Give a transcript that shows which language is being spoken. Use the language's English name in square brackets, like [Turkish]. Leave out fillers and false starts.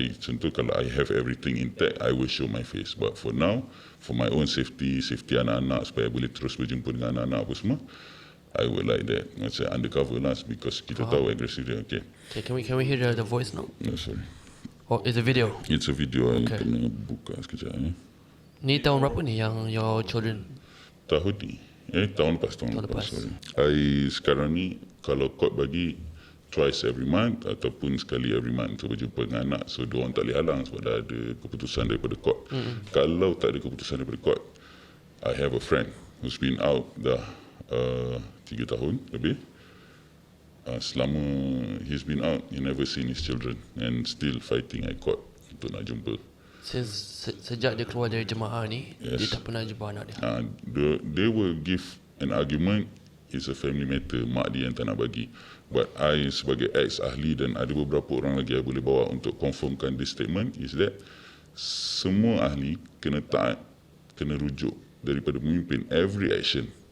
[Malay] Contoh kalau [English] I have everything intact, I will show my face. But for now, for my own safety [Malay] anak-anak, supaya boleh terus berjumpa dengan anak-anak apa semua, [English] I would like that [Malay] macam undercover lah, [English] because [Malay] kita tahu agresif dia. Okay, [English] can we hear the voice now? No, sorry. Oh, it's a video. It's a video. Okay. [Malay] I kena buka sekejap ni. Ni tahun berapa ni yang [English] your children? [Malay] Tahun ni. Tahun lepas. Sorry. I sekarang ni kalau court bagi [English] twice every month [Malay] ataupun sekali [English] every month [Malay] untuk berjumpa dengan anak. So diorang tak boleh halang sebab dah ada keputusan daripada court. Kalau tak ada keputusan daripada court, [English] I have a friend who's been out [Malay] dah 3 tahun lebih. Selama [English] he's been out, he never seen his children and still fighting at court [Malay] untuk nak jumpa. Sejak dia keluar dari jemaah ni, dia [English] Yes. [Malay] tak pernah jumpa anak dia. [English] They will give an argument, it's a family matter, [Malay] mak dia yang tak nak bagi. [English] But [Malay] I sebagai ex-ahli dan ada beberapa orang lagi I boleh bawa untuk confirmkan [English] this statement is that [Malay] semua ahli kena taat, kena rujuk daripada pemimpin, [English] every action.